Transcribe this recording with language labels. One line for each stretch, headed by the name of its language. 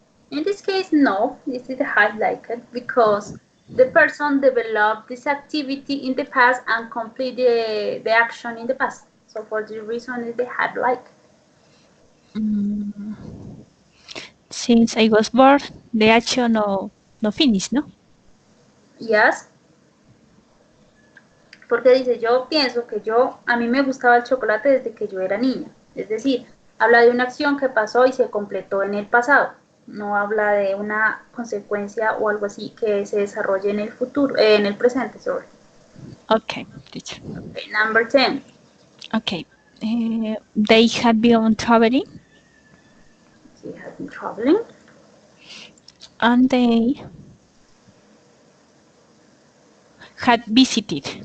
English: In this case, no, this is highlighted because the person developed this activity in the past and complete the action in the past. So for the reason is they had like. Since I was born, the action no finished, no? Yes.
Spanish: Porque dice, yo pienso que a mí me gustaba el chocolate desde que yo era niña. Es decir, habla de una acción que pasó y se completó en el pasado. No habla de una consecuencia o algo así que se desarrolle en el futuro, en el presente,
English: sorry. Okay, teacher. Okay, number 10. Okay. They had been traveling. She has been traveling. And they had visited.